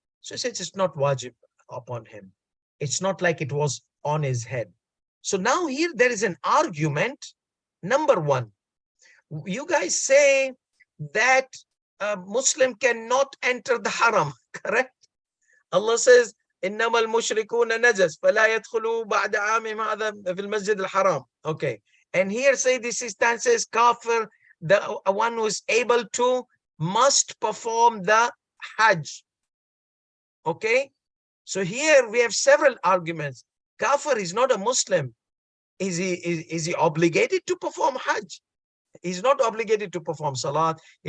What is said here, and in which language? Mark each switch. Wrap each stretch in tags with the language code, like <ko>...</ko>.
<en>So he says it's not wajib upon him. It's not like it was on his head. So now here there is an argument. Number one, you guys say that a Muslim cannot enter the Haram, correct? Allah says,</en> <ar>إِنَّمَا الْمُشْرِكُونَ نَجَسٌ فَلَا يَدْخُلُوا بَعْدَ عَامِهِمْ هَذَا فِي الْمَسْجِدِ الْحَرَامِ.</ar> <en>Okay. And here say this Sistani says kafir, the one who is able to, must perform the Hajj. Okay. So here we have several arguments. Kafir is not a Muslim. Is he obligated to perform Hajj? He's not obligated to perform Salat.</en>